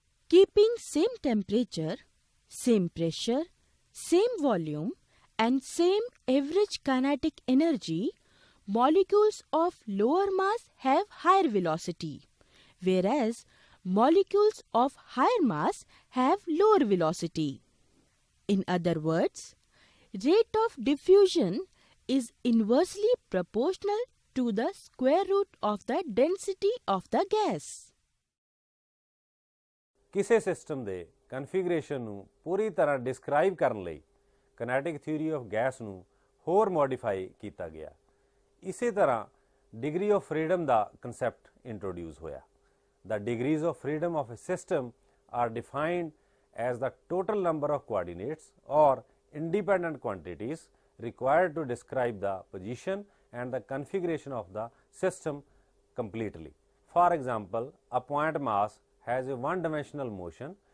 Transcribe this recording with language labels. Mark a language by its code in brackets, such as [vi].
[en] keeping same temperature, same pressure, same volume and same average kinetic energy, molecules of lower mass have higher velocity, whereas molecules of higher mass have lower velocity. In other words, rate of diffusion is inversely proportional to the square root of the density of the gas. [pa] ਕਿਸੇ system ਦੇ configuration ਨੂੰ ਪੂਰੀ ਤਰ੍ਹਾਂ describe ਕਰਨ ਲਈ ਕਿਨੈਟਿਕ theory of gas ਨੂੰ ਹੋਰ modify ਕੀਤਾ ਗਿਆ. ਇਸੇ ਤਰ੍ਹਾਂ degree of freedom ਦਾ concept introduce ਹੋਇਆ. [en] The degrees of freedom of a system are defined as the total number of coordinates or independent quantities required to describe the position and the configuration of the system completely. For example, a point mass has a one-dimensional motion.